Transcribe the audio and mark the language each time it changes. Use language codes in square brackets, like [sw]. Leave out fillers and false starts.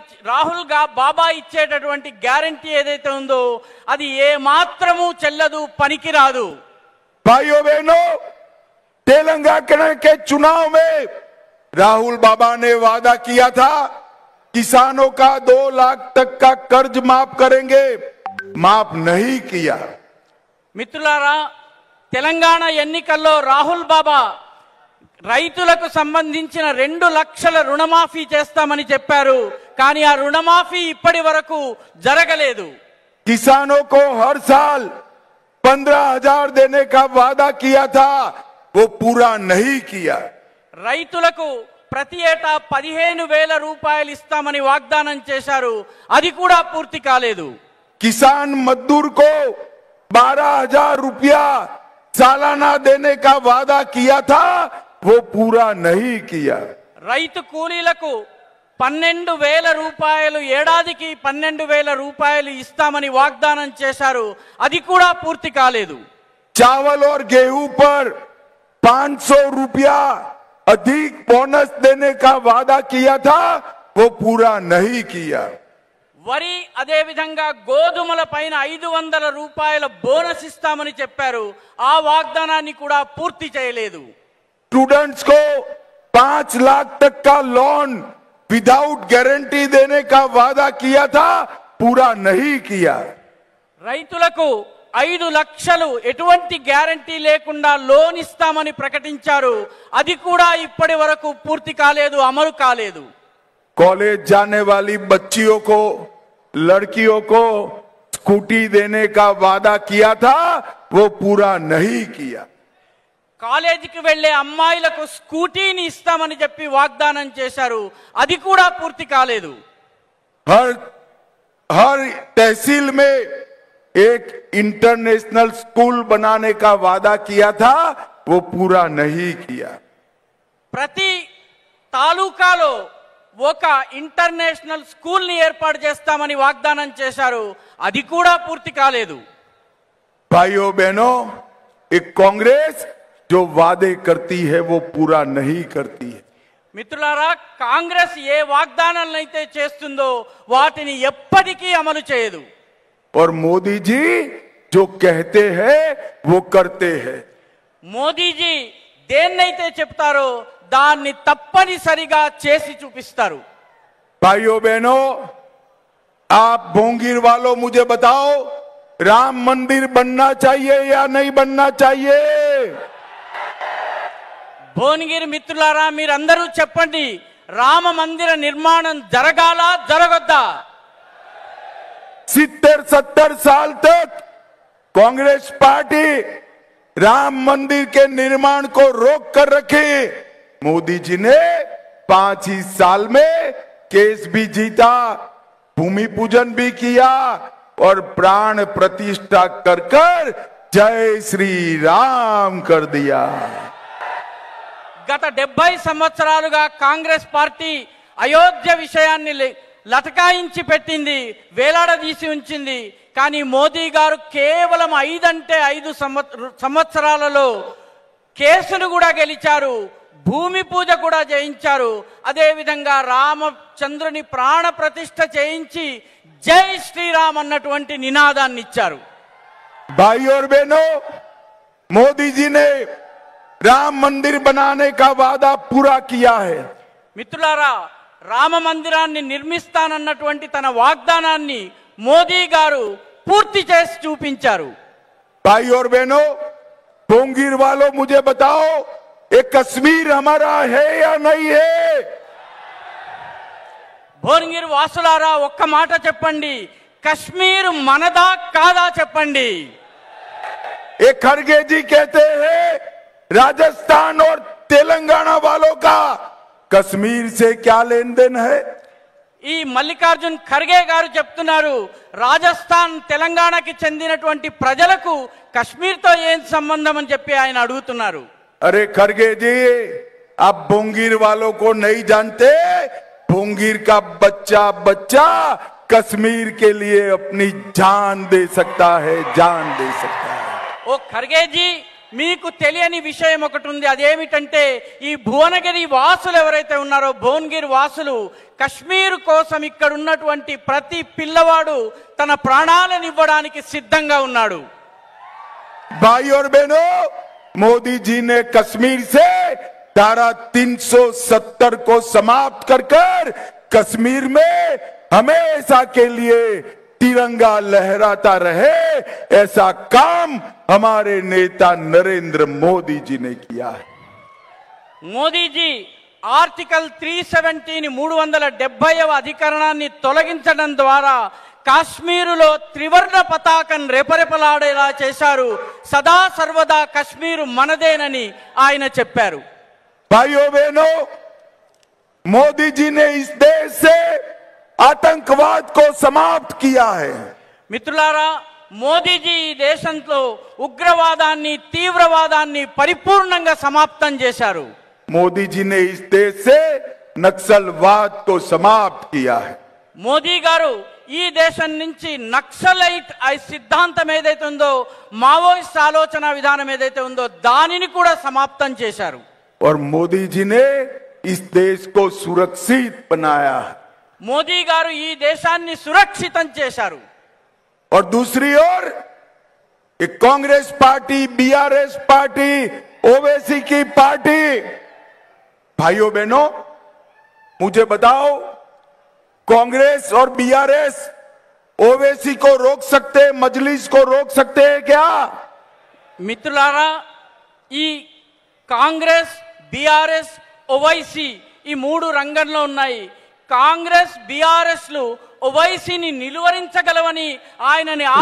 [te] రాహుల్ బాబా ఇచ్చేటటువంటి గ్యారంటీ ఏదైతే ఉందో అది ఏ మాత్రము చెల్లదు, పనికిరాదు। [hi] भाइयों बहनों, तेलंगाना के चुनाव में राहुल बाबा ने वादा किया था किसानों का 2 लाख तक का कर्ज माफ करेंगे, माफ नहीं किया। [te] మిత్రులారా, తెలంగాణ ఎన్నికల్లో రాహుల్ బాబా రైతులకు సంబంధించిన 2 లక్షల రుణమాఫీ చేస్తామని చెప్పారు, కానీ ఆ రుణమాఫీ ఇప్పటి వరకు జరగలేదు। [hi] किसानों को हर साल 15,000 देने का वादा किया था, वो पूरा नहीं किया। [te] రైతులకు ప్రతి ఏటా 15,000 రూపాయలు ఇస్తామని వాగ్దానం చేశారు, అది కూడా పూర్తి కాలేదు। [hi] किसान मजदूर को 12,000 रुपया सालाना देने का वादा किया था, वो पूरा नहीं किया। [te] రైతు కూలీలకు 12,000 రూపాయలు, ఏడాదికి 12,000 రూపాయలు ఇస్తామని వాగ్దానం చేశారు, అది కూడా పూర్తి కాలేదు। [hi] चावल और गेहूं पर 500 रुपया अधिक बोनस देने का वादा किया था, वो पूरा नहीं किया। [te] వరి అదే విధంగా గోధుమల పైన 500 రూపాయల బోనస్ ఇస్తామని చెప్పారు, ఆ వాగ్దానాన్ని కూడా పూర్తి చేయలేదు। [hi] स्टूडेंट्स को 5 लाख तक का लोन [en] without guarantee [hi] देने का वादा किया था, पूरा नहीं किया। [te] రైతులకు 5 లక్షలు ఎటువంటి గ్యారంటీ లేకుండా లోన్ ఇస్తామని ప్రకటించారు, అది కూడా ఇప్పటి వరకు పూర్తి కాలేదు, అమలు కాలేదు। [hi] कॉलेज जाने वाली बच्चियों को, लड़कियों को स्कूटी देने का वादा किया था, वो पूरा नहीं किया। [te] కాలేజీకి వెళ్లే అమ్మాయిలకు స్కూటీని ఇస్తామని చెప్పి వాగ్దానం చేశారు, అది కూడా పూర్తి కాలేదు। [hi] हर तहसील में एक इंटरनेशनल स्कूल बनाने का वादा किया था, वो पूरा नहीं किया। [te] ప్రతి తాలూకాలో ఒక ఇంటర్నేషనల్ స్కూల్ ని ఏర్పాటు చేస్తామని వాగ్దానం చేశారు, అది కూడా పూర్తి కాలేదు। [hi] भाइयों बहनों, एक कांग्रेस जो वादे करती है वो पूरा नहीं करती है। [te] మిత్రులారా, కాంగ్రెస్ ఏ వాగ్దానాలను అయితే చేస్తుందో వాటిని ఎప్పటికీ అమలు చేయదు. [hi] और मोदी जी जो कहते हैं वो करते हैं। [te] మోదీజీ దేన్నైతే చెప్తారో దాన్ని తప్పనిసరిగా చేసి చూపిస్తారు. [hi] भाइयों बहनों, आप भोंगीर वालों मुझे बताओ, राम मंदिर बनना चाहिए या नहीं बनना चाहिए? [te] భువనగిరి మిత్రులారా, మీరందరూ చెప్పండి, రామ మందిర నిర్మాణం జరగాలా జరగొద్దా? [hi] 70-70 साल तक कांग्रेस पार्टी राम मंदिर के निर्माण को रोक कर रखी। मोदी जी ने 5 ही साल में केस भी जीता, भूमि पूजन भी किया और प्राण प्रतिष्ठा कर कर जय श्री राम कर दिया। [te] గత 70 సంవత్సరాలుగా కాంగ్రెస్ పార్టీ అయోధ్య విషయాన్ని లటకాయించి పెట్టింది, వేలాడదీసి ఉంచింది. కానీ మోదీ గారు కేవలం 5 అంటే 5 సంవత్సరాలలో కేసును కూడా గెలిచారు, భూమి పూజ కూడా చేయించారు. అదేవిధంగా రామచంద్రుని ప్రాణ ప్రతిష్ఠ చేయించి జై శ్రీరామ్ అన్నటువంటి నినాదాన్ని ఇచ్చారు. [hi] भाई और बहनों, मोदी जी ने राम मंदिर बनाने का वादा पूरा किया है। [te] మిత్రులారా, రామ మందిరాన్ని నిర్మిస్తానన్నటువంటి తన వాగ్దానాన్ని మోదీ గారు పూర్తి చేసి చూపించారు. [hi] भाई और बहनों, भोंगीर वालों मुझे बताओ, ये कश्मीर हमारा है या नहीं है? [te] భువనగిరి వాసులారా, ఒక్క మాట చెప్పండి, కశ్మీర్ మనదా కాదా చెప్పండి. [hi] ये खड़गे जी कहते हैं राजस्थान और तेलंगाना वालों का कश्मीर से क्या लेन देन है? [te] ఈ మల్లికార్జున్ ఖర్గే గారు చెప్తున్నారు, రాజస్థాన్ తెలంగాణకి చెందినటువంటి ప్రజలకు కశ్మీర్తో ఏం సంబంధం అని చెప్పి ఆయన అడుగుతున్నారు. [hi] अरे खड़गे जी, आप भोंगीर वालों को नहीं जानते। भोंगीर का बच्चा बच्चा कश्मीर के लिए अपनी जान दे सकता है, जान दे सकता है। [te] ఓ ఖర్గేజీ, మీకు తెలియని విషయం ఒకటి ఉంది. అదేమిటంటే, ఈ భువనగిరి వాసులు ఎవరైతే ఉన్నారో, భువనగిరి వాసులు కశ్మీర్ కోసం ఇక్కడ ఉన్నటువంటి ప్రతి పిల్లవాడు తన ప్రాణాలను ఇవ్వడానికి సిద్ధంగా ఉన్నాడు. [hi] भाई और बहनों, मोदी जी ने कश्मीर से धारा 370 को समाप्त कर कर कश्मीर में हमेशा के लिए तिरंगा लहराता रहे, ऐसा काम हमारे नेता नरेंद्र मोदी जी ने किया है। [te] మోదీజీ ఆర్టికల్ 370ని 370వ అధికరణాన్ని తొలగించడం ద్వారా కాశ్మీరులో త్రివర్ణ పతాకం రెపరెపలాడేలా చేశారు. సదా సర్వదా కశ్మీరు మనదేనని ఆయన చెప్పారు. [hi] भाइयों बहनों, मोदी जी ने इस देश से आतंकवाद को समाप्त किया है। [te] మిత్రులారా, మోదీజీ ఈ దేశంలో ఉగ్రవాదాన్ని, తీవ్రవాదాన్ని పరిపూర్ణంగా సమాప్తం చేశారు. [hi] मोदी जी ने इस देश से नक्सलवाद को समाप्त किया है। [te] మోదీ గారు ఈ దేశం నుంచి నక్సలైట్ సిద్ధాంతం ఏదైతే ఉందో, మావోయిస్ట్ ఆలోచన విధానం ఏదైతే ఉందో దానిని కూడా సమాప్తం చేశారు. [hi] और मोदी जी ने इस देश को सुरक्षित बनाया है। [te] మోదీ గారు ఈ దేశాన్ని సురక్షితం చేశారు. [hi] और दूसरी ओर एक Congress party, BRS party, Owaisi की पार्टी, भाइयों बहनों मुझे बताओ, कांग्रेस और बीआरएस ओवैसी को रोक सकते, मजलिस को रोक सकते हैं क्या? [te] మిత్రులారా, ఈ కాంగ్రెస్, బీఆర్ఎస్, ఓవైసీ ఈ 3 రంగంలో ఉన్నాయి. కాంగ్రెస్, బీఆర్ఎస్ లు ఓవైసీని నిలువరించగలవని ఆయనని